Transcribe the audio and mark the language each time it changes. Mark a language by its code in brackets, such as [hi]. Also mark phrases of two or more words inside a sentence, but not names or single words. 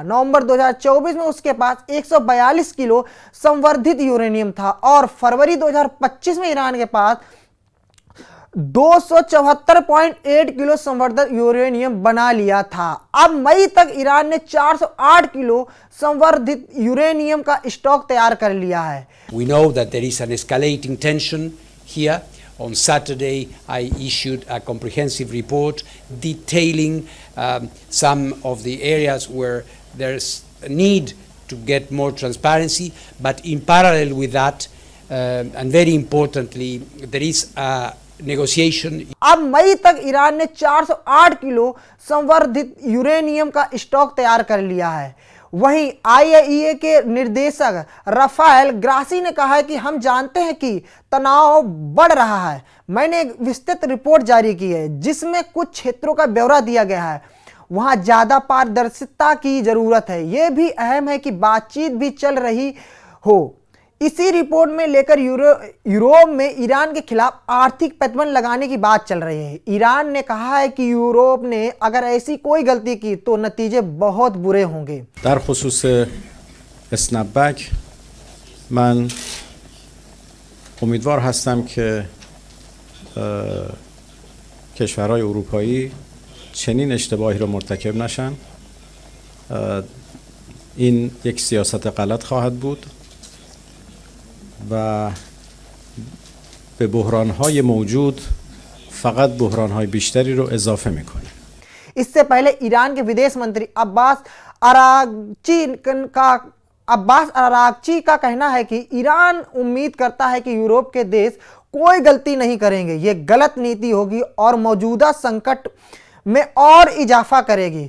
[hi] नवंबर 2024 में उसके पास 142 किलो संवर्धित यूरेनियम था और फरवरी 2025 में ईरान के पास 274.8 किलो संवर्धित यूरेनियम बना लिया था। अब मई तक ईरान ने 408 किलो संवर्धित यूरेनियम का स्टॉक तैयार कर लिया है। [en] We know that there is an escalating tension here. On Saturday, I issued a comprehensive report detailing some of the areas where there's a need to get more transparency, but in parallel with that, and very importantly, there is a negotiation. [hi] अब मई तक ईरान ने 408 किलो संवर्धित यूरेनियम का स्टॉक तैयार कर लिया है। वहीं आईएईए के निर्देशक राफेल ग्रासी ने कहा है कि हम जानते हैं कि तनाव बढ़ रहा है। मैंने एक विस्तृत रिपोर्ट जारी की है जिसमें कुछ क्षेत्रों का ब्यौरा दिया गया है। वहां ज्यादा पारदर्शिता की जरूरत है। यह भी अहम है कि बातचीत भी चल रही हो। इसी रिपोर्ट में लेकर यूरोप में ईरान के खिलाफ आर्थिक प्रतिबंध लगाने की बात चल रही है। ईरान ने कहा है कि यूरोप ने अगर ऐसी कोई गलती की तो नतीजे बहुत बुरे होंगे। [fa] در خصوص اسنپبک من امیدوار هستم که کشورهای اروپایی چنین اشتباهی رو مرتکب نشن. این یک سیاست غلط خواهد بود و به بحران‌های موجود فقط بحران‌های بیشتری رو اضافه می‌کنه. [hi] इससे पहले ईरान के विदेश मंत्री अब्बास अरागची का कहना है कि ईरान उम्मीद करता है कि यूरोप के देश कोई गलती नहीं करेंगे। ये गलत नीति होगी और मौजूदा संकट में और इजाफा करेगी।